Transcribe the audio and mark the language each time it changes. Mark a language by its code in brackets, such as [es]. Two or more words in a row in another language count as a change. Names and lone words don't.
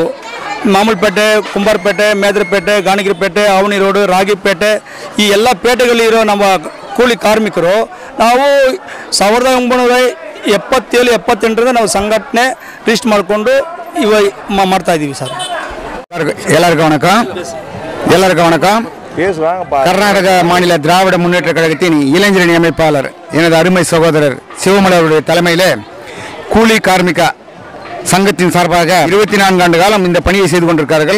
[kn] ಮಾಮೂಲ್ಪೇಟೆ, ಕುಂಬಾರಪೇಟೆ, ಮೇದರಪೇಟೆ, ಗಾಣಗಿರಿಪೇಟೆ, ಅವನಿ ರೋಡು, ರಾಗಿಪೇಟೆ, ಈ ಎಲ್ಲ ಪೇಟೆಗಳಿರೋ ನಮ್ಮ ಕೂಲಿ ಕಾರ್ಮಿಕರು ನಾವು 1977-78ರಿಂದ ನಾವು ಸಂಘಟನೆ ರಿಜಿಸ್ಟರ್ ಮಾಡಿಕೊಂಡು ಮಾಡ್ತಾ ಇದ್ದೀವಿ. ಸರ್, [ta] எல்லாருக்கும் வணக்கம். கர்நாடக மாநில திராவிட முன்னேற்ற கழகத்தின் இளைஞரணி அமைப்பாளர் எனது அருமை சகோதரர் சிவமலை அவருடைய தலைமையில் கூலி கார்மிக சங்கத்தின் சார்பாக 24 ஆண்டு காலம் இந்த பணியை செய்து கொண்டிருக்கிறார்கள்.